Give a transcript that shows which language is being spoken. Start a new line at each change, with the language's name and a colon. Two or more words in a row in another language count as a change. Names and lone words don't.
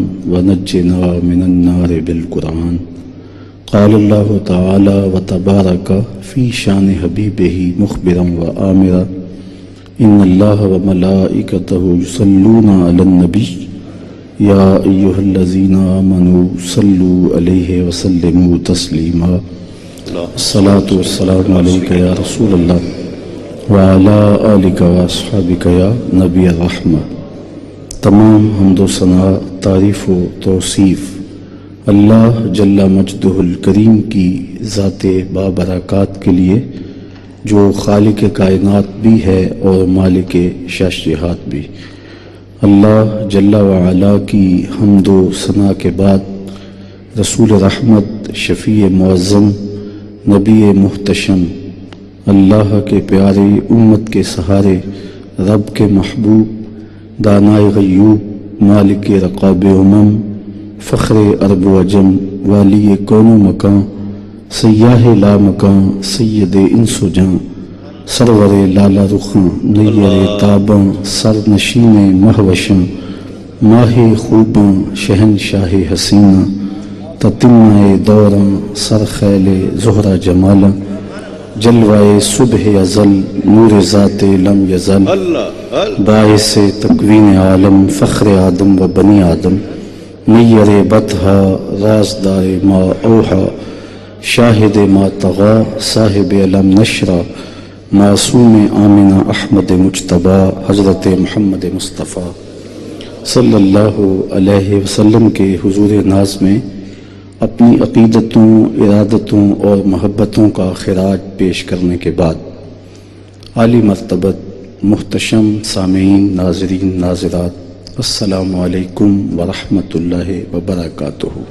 Arabic: ونجنا من النار بالقرآن قال الله تعالى وتبارك في شان حبيبه مخبرا وآمرا إن الله وملائكته يصلون على النبي يا أيها الذين آمنوا صلوا عليه وسلموا تسليما الصلاة والسلام عليك يا رسول الله وعلى آلك وأصحابك يا نبي الرحمة.
Urdu: تمام حمد و ثنا تعریف و توصیف اللہ جل مجدہ الکریم کی ذات بابرکات کے لیے جو خالق کائنات بھی ہے اور مالک شش جہات بھی. اللہ جل وعلا کی حمد و ثنا کے بعد رسول رحمت شفیع معظم نبی محتشم اللہ کے پیارے امت کے سہارے رب کے محبوب دانائے غیوب مالک رقاب امم فخر عرب و عجم والی کون و مکان سیاہ لا مکان سید انس و جاں سرور لالا رخاں نیر تاباں سر نشین مہوشاں ماہ خوباں شہنشاہ حسینہ تتمہ دوراں سر خیل زہرہ جمالاں جلوائے صبح ازل نور ذات لم یزل باعث تکوین عالم فخر آدم و بنی آدم نیر بطحا رازدار ما اوحا شاہد ما طغا صاحب علم نشرہ معصوم آمنہ احمد مجتبی حضرت محمد مصطفیٰ صلی اللہ علیہ وسلم کے حضور ناز میں اپنی عقیدتوں ارادتوں اور محبتوں کا خراج پیش کرنے کے بعد عالی مرتبت محتشم سامعین ناظرین ناظرات
Arabic: السلام علیکم ورحمۃ اللہ وبرکاتہ.